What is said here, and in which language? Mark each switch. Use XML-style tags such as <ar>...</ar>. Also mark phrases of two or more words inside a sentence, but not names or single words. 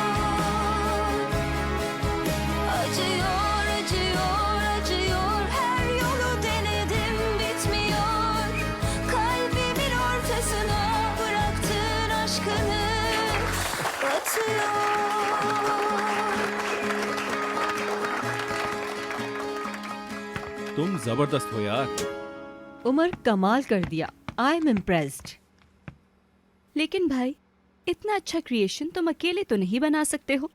<tr>Acıyor, acıyor, acıyor, her yolu denedim bitmiyor. Kalbimin ortasına bıraktığın aşkını batıyor.</tr> <hi>तुम जबरदस्त हो यार। उमर कमाल कर दिया।</hi> <en>I am impressed.</en> <hi>लेकिन भाई, इतना अच्छा क्रिएशन तुम अकेले तो नहीं बना सकते हो।</hi>